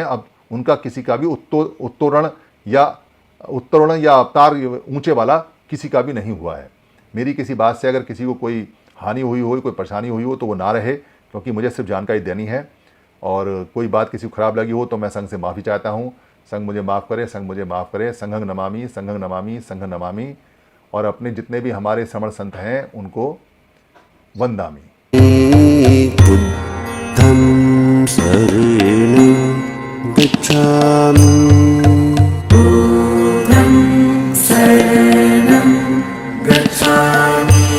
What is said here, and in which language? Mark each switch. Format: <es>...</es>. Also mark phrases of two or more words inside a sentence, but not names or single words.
<hi>अब उनका किसी का भी उत्तोलन या अवतार ऊंचे वाला किसी का भी नहीं हुआ है। मेरी किसी बात से अगर किसी को कोई हानि हुई हो, कोई परेशानी हुई हो तो वो ना रहे, क्योंकि मुझे सिर्फ जानकारी देनी है। और कोई बात किसी को खराब लगी हो तो मैं संघ से माफ़ी चाहता हूँ। संघ मुझे माफ़ करे, संघ मुझे माफ़ करे।</hi> <pi>संघं नमामि, संघं नमामि, संघं नमामि।</pi> <hi>और अपने जितने भी हमारे श्रमण संत हैं उनको वंदामि।</hi> <pi>बुद्धं शरणं गच्छामि। बुद्धं शरणं गच्छामि।</pi>